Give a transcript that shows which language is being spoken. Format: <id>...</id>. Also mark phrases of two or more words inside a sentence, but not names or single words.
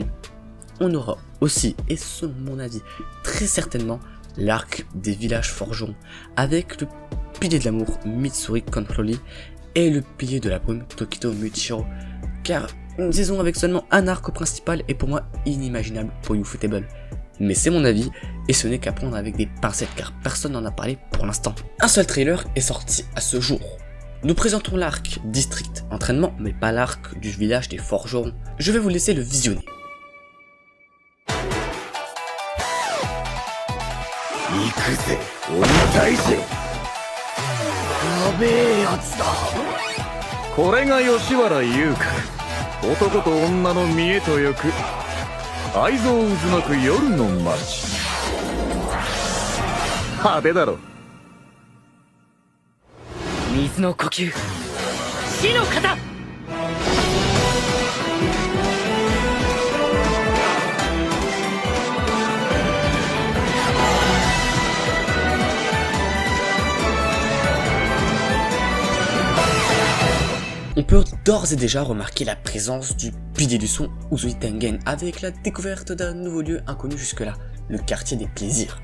<fr>On aura aussi, et selon mon avis, très certainement, l'arc des villages forgerons, avec le pilier de l'amour Mitsuri Konfloli et le pilier de la brume Tokito Muichiro, car une saison avec seulement un arc principal est pour moi inimaginable pour Ufotable. Mais c'est mon avis, et ce n'est qu'à prendre avec des pincettes car personne n'en a parlé pour l'instant. Un seul trailer est sorti à ce jour. Nous présentons l'arc District Entraînement, mais pas l'arc du village des forgerons. Je vais vous laisser le visionner.</fr> <ja>これが吉原優香、男と女の見栄と欲、愛憎渦巻く夜の街。派手だろ。水の呼吸、死の型。</ja> <fr>On peut d'ores et déjà remarquer la présence du pilier du son Uzui Tengen avec la découverte d'un nouveau lieu inconnu jusque-là, le quartier des plaisirs.</fr>